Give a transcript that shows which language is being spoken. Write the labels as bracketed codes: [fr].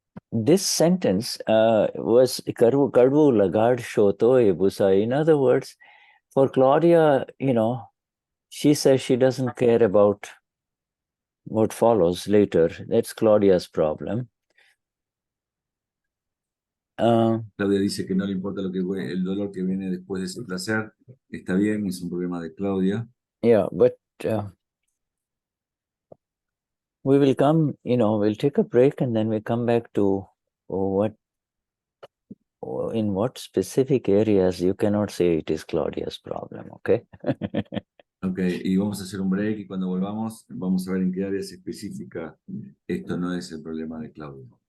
[en] This sentence was Karvu Lagad Shotoe Busai. In other words, for Claudia, she says she doesn't care about what follows later. That's Claudia's problem. [es] Claudia dice que no le importa el dolor que viene después de ese placer. Está bien, es un problema de Claudia. [en] Yeah, but we will come, we'll take a break and then we come back to in what specific areas you cannot say it is Claudia's problem, okay? [es] Okay, y vamos a hacer un break y cuando volvamos vamos a ver en qué áreas específicas esto no es el problema de Claudia.